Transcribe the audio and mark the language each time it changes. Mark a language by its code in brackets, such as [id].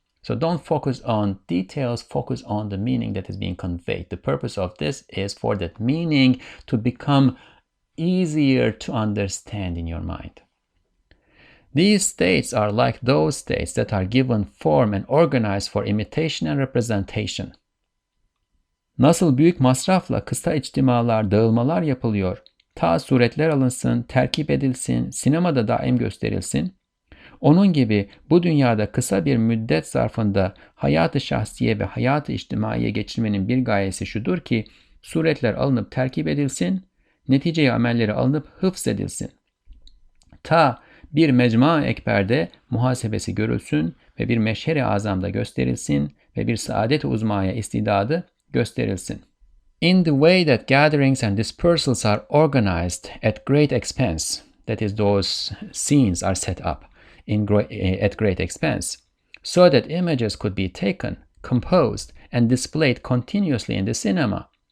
[en] So don't focus on details, focus on the meaning that is being conveyed. The purpose of this is for that meaning to become easier to understand in your mind. These states are like those states that are given form and organized for imitation and representation. [tr] Nasıl büyük masrafla kısa içtimalar, dağılmalar yapılıyor, ta suretler alınsın, terkip edilsin, sinemada daim gösterilsin, onun gibi bu dünyada kısa bir müddet zarfında hayat-ı şahsiye ve hayat-ı içtimaiye geçirmenin bir gayesi şudur ki, suretler alınıp terkip edilsin, netice amelleri alınıp hıfzedilsin. Ta bir mecma ekberde muhasebesi görülsün ve bir meşher-i azamda gösterilsin ve bir saadet-i uzmaya istidadı gösterilsin. [en] In the way that gatherings and dispersals are organized at great expense, that is, those scenes are set up at great expense, so that images could be taken, composed, and displayed continuously in the cinema.